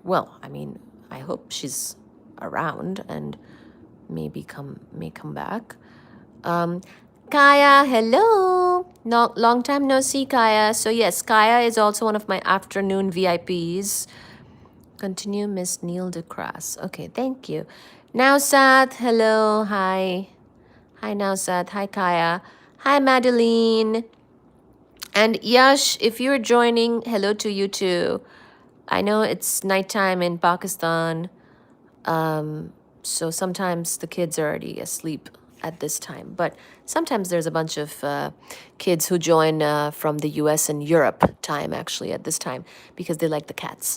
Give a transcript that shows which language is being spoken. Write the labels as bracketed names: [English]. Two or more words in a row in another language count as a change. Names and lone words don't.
[English] Well, I mean, I hope she's around and may come back. Kaya, hello. No, long time no see, Kaya. So yes, Kaya is also one of my afternoon VIPs. Continue, Miss Neil DeCrass. Okay, thank you. Nausat, hello, hi. Hi, Nausat. Hi, Kaya. Hi, Madeline. And Yash, if you're joining, hello to you too. I know it's nighttime in Pakistan, so sometimes the kids are already asleep at this time. But sometimes there's a bunch of kids who join from the US and Europe time, actually, at this time, because they like the cats.